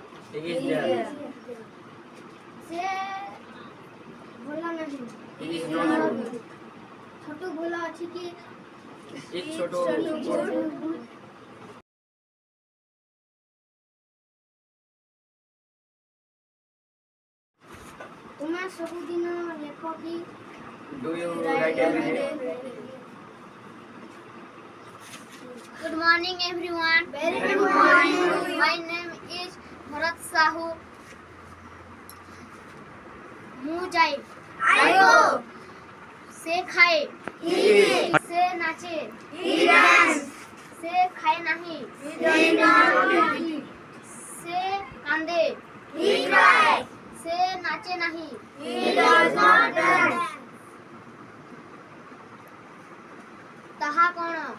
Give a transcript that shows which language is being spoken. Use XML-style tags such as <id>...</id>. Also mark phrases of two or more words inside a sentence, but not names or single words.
<or>ସେ ଭଲ ନାହିଁ। ଛୋଟ ଭଲ ଅଛି କି? ତୁମେ ସବୁଦିନ ଲେଖ କି?</or> <en>Do you write every day? Good morning everyone. Very good morning. My name is Bharat Sahu.</en> <or>ମୁଁ ଯାଏ। ସେ ଖାଏ। ସେ ନାଚେ। ସେ ଖାଏ ନାହିଁ। ସେ କାନ୍ଦେ। ସେ ନାଚେ ନାହିଁ। ତାହା କ'ଣ?</or>